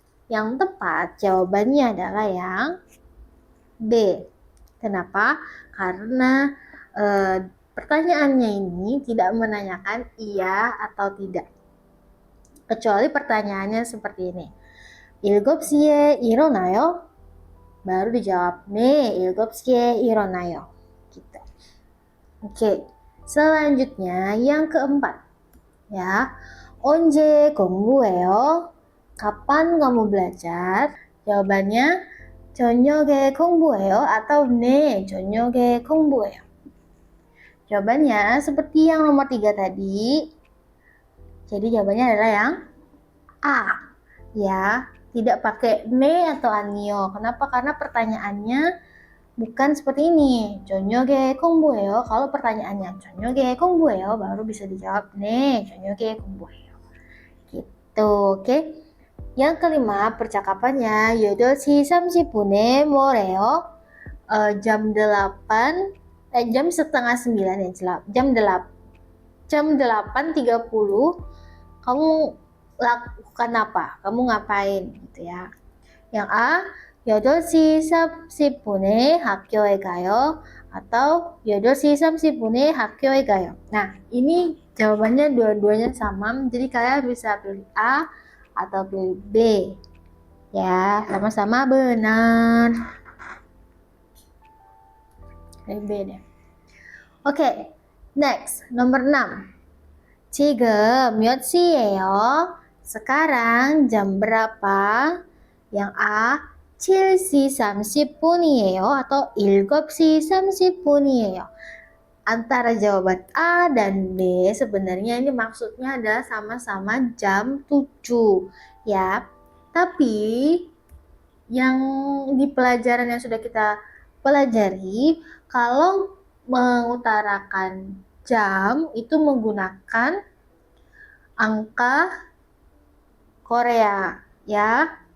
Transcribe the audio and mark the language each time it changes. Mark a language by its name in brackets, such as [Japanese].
[Indonesian] Yang tepat jawabannya adalah yang B. Kenapa? Karena pertanyaannya ini tidak menanyakan iya atau tidak. Kecuali pertanyaannya seperti ini. [Korean] 7시에 일어나요? [Indonesian] Baru dijawab [Korean] 네, 7시에 일어나요. [Indonesian] Gitu. Oke. Selanjutnya yang keempat. Ya. [Korean] 언제 공부해요? [Indonesian] Kapan kamu belajar? [Korean] Jawabannya 저녁에 공부해요 atau 네, 저녁에 공부해요. [Indonesian] Jawabannya seperti yang nomor 3 tadi. Jadi jawabannya adalah yang A. Ya, tidak pakai ne atau anio. Kenapa? Karena pertanyaannya bukan seperti ini. [Korean] 저녁에 공부해요. [Indonesian] Kalau pertanyaannya [Korean] 저녁에 공부해요 [Indonesian] baru bisa dijawab [Korean] 네, 저녁에 공부해요. [Indonesian] Gitu, oke. Yang kelima, percakapannya [Korean] 8시 30분에 뭐래요? [Indonesian] Jam 8 jam setengah 9 ya, jam 8.30 kamu lakukan apa? Kamu ngapain gitu ya. [Korean] Yang A, 8시 30분에 학교에 가요 atau 8시 30분에 학교에 가요. [Indonesian] Nah, ini jawabannya dua-duanya sama, jadi kalian bisa pilih A atau pilih B. Ya, sama-sama benar. Pilih B deh. Oke, next, nomor 6. [Korean] 지금 몇 시예요? [Indonesian] Sekarang jam berapa? [Korean] Yang A, 7시 30분이에요 atau 7시 30분이에요. [Indonesian] Antara jawaban A dan B sebenarnya ini maksudnya adalah sama-sama jam 7 ya. Tapi yang di pelajaran yang sudah kita pelajari, kalau mengutarakan jam itu menggunakan angka Korea ya.